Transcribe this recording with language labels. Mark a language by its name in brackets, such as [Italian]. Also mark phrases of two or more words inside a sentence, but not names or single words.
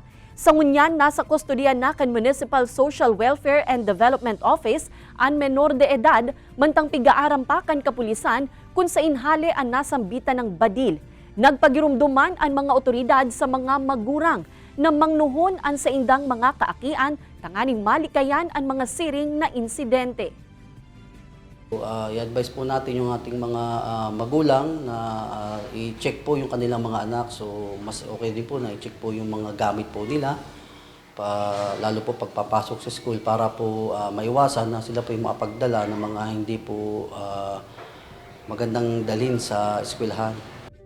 [Bikol] Sa ngunyan, nasa kustodiya na kan Municipal Social Welfare and Development Office ang menor de edad, mantang pigaaram pa kan kapulisan kung sa inhali ang nasambitan ng badil. Nagpagirumduman ang mga otoridad sa mga magurang na mangnuhon ang sa indang mga kaakian, tanganing malikayan ang mga siring na insidente. [Filipino] I-advise po natin yung ating mga magulang na i-check po yung kanilang mga anak. So mas okay din po na i-check po yung mga gamit po nila, lalo po pagpapasok sa school para po maiwasan na sila po yung makapagdala ng mga hindi po magandang dalhin sa eskwelahan.